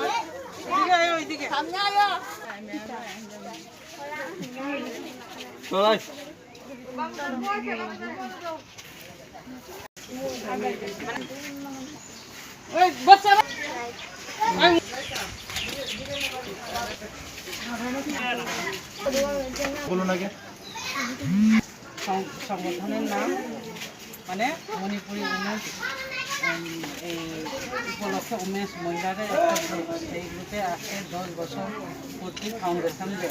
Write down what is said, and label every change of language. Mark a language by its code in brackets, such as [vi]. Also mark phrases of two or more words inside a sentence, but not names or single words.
[vi] đi kìa. Thầm nha yo. Rồi đây. Ôi, bớt ra. Anh [bn] বলুন আগে সংগঠনের নাম মানে মণিপুরি উমেন্স এই উপলক্ষে উমেন্স মহিলাদের একটা গ্রুপ, সেই গ্রুপে আসছে 10 বছর পূর্তি [en] foundation day.